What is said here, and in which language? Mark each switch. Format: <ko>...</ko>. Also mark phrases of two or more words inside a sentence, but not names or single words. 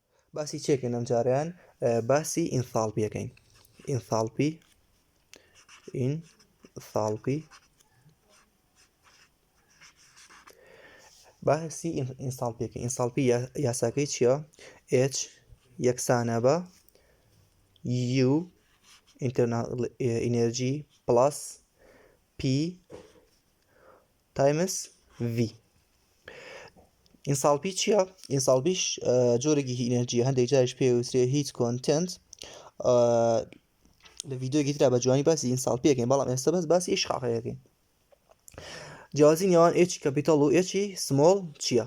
<ckb>باسی چێکن ئەم جاریان باسی ئینثاڵپیەکەین. ئینثاڵپی باسی ئینساڵپیەکە. ئینساڵپی یاساکەی چییە؟ H یەکسانە بە U</ckb> <en>internal energy plus P times V.</en> <ckb>ئینساڵپی چییە؟ ئینساڵپیش جۆرێکی ئینەرجیە، هەندێک جاریش پێویسترێ</ckb> <en>heat content.</en> <ckb>لە ڤیدیۆیەکی ترا بە جوانی باسی ئینساڵپیەکەین، بەڵام ئێستا بەس باسی ئیشقاقەکەین. جیاوازی نێوان H کەپیتەڵ و H سمۆڵ چییە؟</ckb>